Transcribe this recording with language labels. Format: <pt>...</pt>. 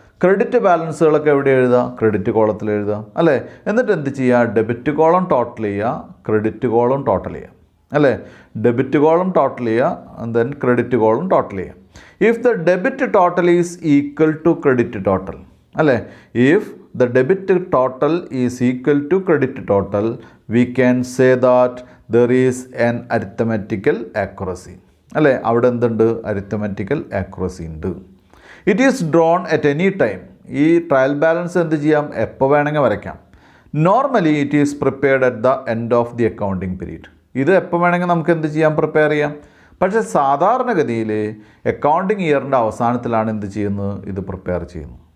<ml>Credit ബാലൻസുകളൊക്കെ എവിടെ എഴുതുക, credit കോളത്തിൽ എഴുതുക, അല്ലേ? എന്നിട്ട് എന്ത് ചെയ്യുക, ഡെബിറ്റ് കോളം ടോട്ടൽ ചെയ്യുക, ക്രെഡിറ്റ് കോളം ടോട്ടൽ ചെയ്യുക, അല്ലേ? ഡെബിറ്റ് കോളം ടോട്ടൽ ചെയ്യുക, ദെൻ ക്രെഡിറ്റ് കോളം ടോട്ടൽ ചെയ്യുക.</ml> <en>if the debit total is equal to credit total,</en> <ml>അല്ലേ?</ml> <en>if the debit total is equal to credit total, we can say that there is an arithmetical accuracy,</en> <ml>അല്ലേ? അവിടെ എന്തുണ്ട്,</ml> <en>Arithmetical accuracy ഉണ്ട്. It is drawn at any time.</en> <ml>ഈ trial balance എന്ത് ചെയ്യാം, എപ്പോൾ വേണമെങ്കിൽ വരയ്ക്കാം.</ml> <en>Normally it is prepared at the end of the accounting period.</en> <ml>ഇത് എപ്പോൾ വേണമെങ്കിൽ നമുക്ക് എന്ത് ചെയ്യാം, പ്രിപ്പയർ ചെയ്യാം. പക്ഷേ സാധാരണഗതിയിൽ അക്കൗണ്ടിങ് ഇയറിൻ്റെ അവസാനത്തിലാണ് എന്ത് ചെയ്യുന്നത്, ഇത് പ്രിപ്പയർ ചെയ്യുന്നത്.</ml>